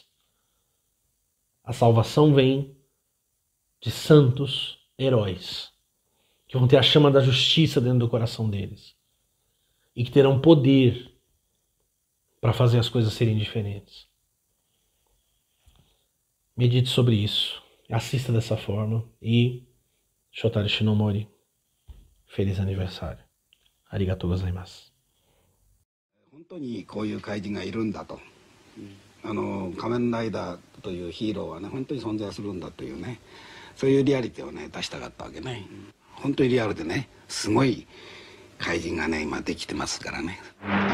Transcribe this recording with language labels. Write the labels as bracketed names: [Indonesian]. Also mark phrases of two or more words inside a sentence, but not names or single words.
[Portuguese] A salvação vem de santos heróis, que vão ter a chama da justiça dentro do coração deles. E que terão poder para fazer as coisas serem diferentes. Medite sobre isso. Assista dessa forma. E Shotaro Shinomori, feliz aniversário. [Japanese] ありがとうございます. 本当にこういう怪人がいるんだと、仮面ライダーというヒーローはね本当に存在するんだというね、そういうリアリティをね出したかったわけね。本当にリアルでね、すごい怪人がね今できてますからね。